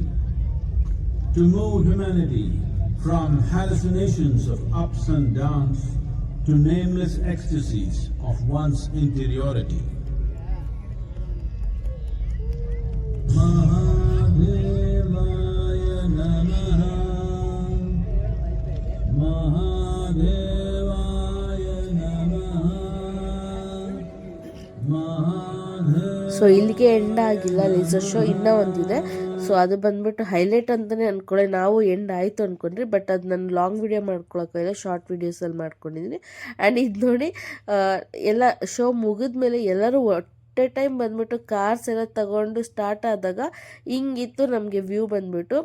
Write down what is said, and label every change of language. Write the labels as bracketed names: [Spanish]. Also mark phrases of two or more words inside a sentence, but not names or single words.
[English] To move humanity from hallucinations of ups and downs to nameless ecstasies of one's interiority. [Sanskrit] महादेवाय नमः. महादेवाय नमः. Mahadevaya. [Kannada] ಸೊ ಇಲ್ಲಿಗೆ ಎಂಡ್ ಆಗಿಲ್ಲ [English] laser show [Kannada] ಇನ್ನೂ ಒಂದಿದೆ. ಸೊ ಅದು ಬಂದ್ಬಿಟ್ಟು ಹೈಲೈಟ್ ಅಂತಲೇ ಅಂದ್ಕೊಳ್ಳಿ. ನಾವು ಎಂಡ್ ಆಯಿತು ಅಂದ್ಕೊಂಡ್ರಿ, ಬಟ್ ಅದು ನಾನು [English] long video [Kannada] ಮಾಡ್ಕೊಳಕ್ಕಾಗಿಲ್ಲ, [English] short videos [Kannada] ಮಾಡ್ಕೊಂಡಿದ್ದೀನಿ. ಆ್ಯಂಡ್ ಇದು ನೋಡಿ, ಎಲ್ಲ ಶೋ ಮುಗಿದ್ಮೇಲೆ ಎಲ್ಲರೂ ಒಟ್ಟೆ ಟೈಮ್ ಬಂದ್ಬಿಟ್ಟು ಕಾರ್ಸ್ ಎಲ್ಲ ತಗೊಂಡು ಸ್ಟಾರ್ಟ್ ಆದಾಗ ಹಿಂಗಿತ್ತು ನಮಗೆ ವ್ಯೂ ಬಂದ್ಬಿಟ್ಟು.